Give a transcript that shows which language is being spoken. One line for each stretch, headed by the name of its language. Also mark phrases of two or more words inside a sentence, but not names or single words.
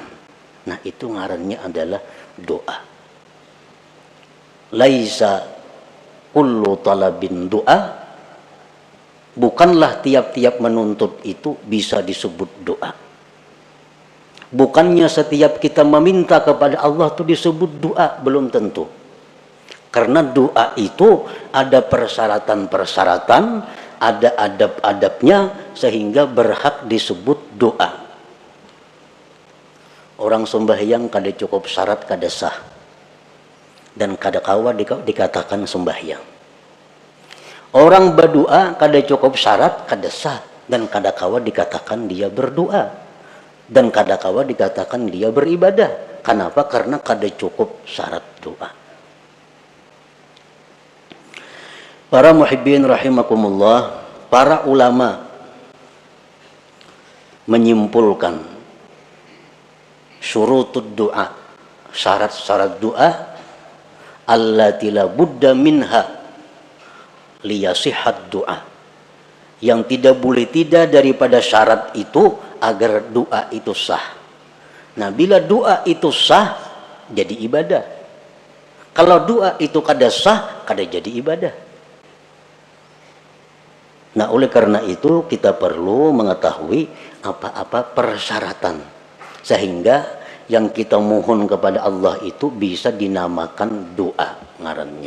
Indonesian: Nah, itu ngarannya adalah doa.
Arabic: ليس كل طلب دعاء,
Indonesian: bukanlah tiap-tiap menuntut itu bisa disebut doa. Bukannya setiap kita meminta kepada Allah itu disebut doa, belum tentu. Karena doa itu ada persyaratan-persyaratan, ada adab-adabnya sehingga berhak disebut doa. Orang sembahyang kada cukup syarat kada sah, dan kada kawa dikatakan sembahyang. Orang berdoa kada cukup syarat, kada sah, dan kada kawa dikatakan dia berdoa, dan kada kawa dikatakan dia beribadah. Kenapa? Karena kada cukup syarat doa. Para
Arabic: محبين رحمكم الله,
Indonesian: para ulama menyimpulkan
Arabic: شروط الدعاء,
Indonesian: syarat-syarat doa,
Arabic: التي لا بد منها ليصح الدعاء,
Indonesian: yang tidak boleh tidak daripada syarat itu agar doa itu sah. Nah, bila doa itu sah jadi ibadah. Kalau doa itu kada sah, kada jadi ibadah. Nah, oleh karena itu kita perlu mengetahui apa-apa persyaratan sehingga yang kita mohon kepada Allah itu bisa dinamakan doa ngarannya.